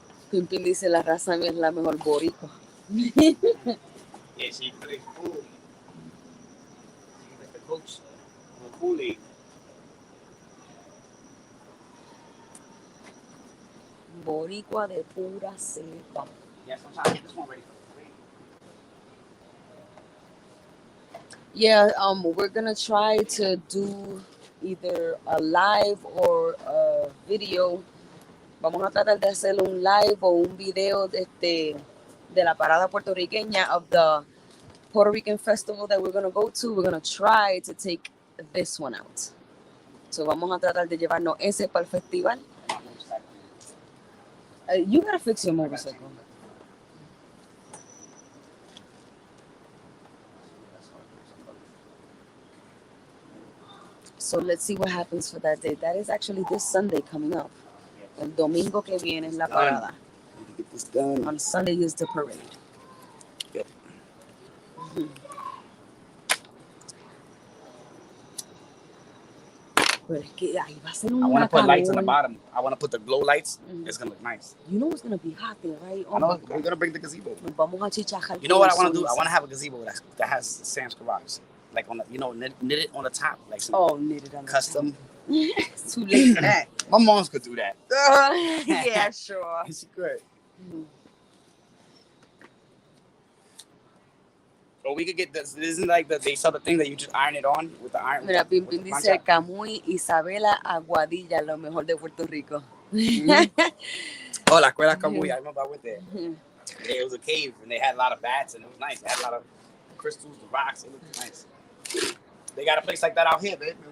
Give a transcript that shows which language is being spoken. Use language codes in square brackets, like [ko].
[es] Pimpin dice la raza mía es la mejor boricua. [en] Yeah, she plays pool. She's like the coach of the pool league. [es] Boricua de pura cepa. [en] Yeah, so I'm trying to get this one ready for the plate. Yeah, we're gonna try to do either a live or a video. [es] Vamos a tratar de hacer un live o un video de la parada puertorriqueña [en] of the Puerto Rican festival that we're gonna go to. We're gonna try to take this one out. [es] So vamos a tratar de llevarnos ese para el festival. [en] You gotta fix your motorcycle. So let's see what happens for that day. That is actually this Sunday coming up. [es] El domingo que viene es la parada. [en] Get this done. On Sunday is the parade. Yep. [es] Pero es que ahí va a ser un [en] I want to put lights on the bottom. I want to put the glow lights. It's going to look nice. You know it's going to be hot there, right? I know. We're going to bring the gazebo. [es] Vamos a chichajar. [en] You know what I want to do? I want to have a gazebo that has Sam's Garage. Like on the, knit it on the top. Like some knit it on custom. It's too late for that. My moms could do that. Yeah, sure. She could. Or we could get this. Isn't like they sell the thing that you just iron it on with the iron. [es] Mira, Pimpin dice Camuy, Isabela, Aguadilla, lo mejor de Puerto Rico. [en] Oh, [es] la escuela [en] Camuy. I remember I went there. It was a cave and they had a lot of bats and it was nice. They had a lot of crystals, the rocks. It looked nice. They got a place like that out here, babe.